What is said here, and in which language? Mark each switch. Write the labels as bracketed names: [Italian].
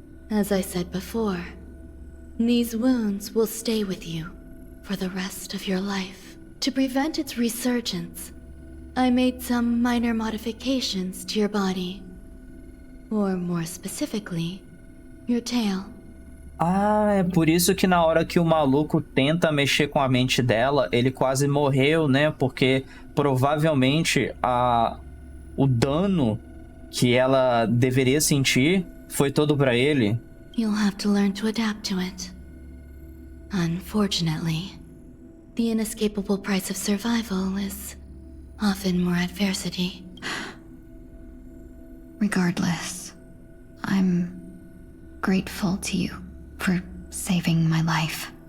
[English] As I said before, these wounds will stay with you for the rest of your life. To prevent its resurgence, I made some minor modifications to your body. Or more specifically, your tail. [Portuguese] Ah, é por isso que na hora que o maluco tenta mexer com a mente dela, ele quase morreu, né? Porque provavelmente o dano que ela deveria sentir foi todo pra ele. [English] You'll have to learn to adapt to it. Unfortunately, the inescapable price of survival is often more adversity. Regardless, I'm grateful to you for saving my life.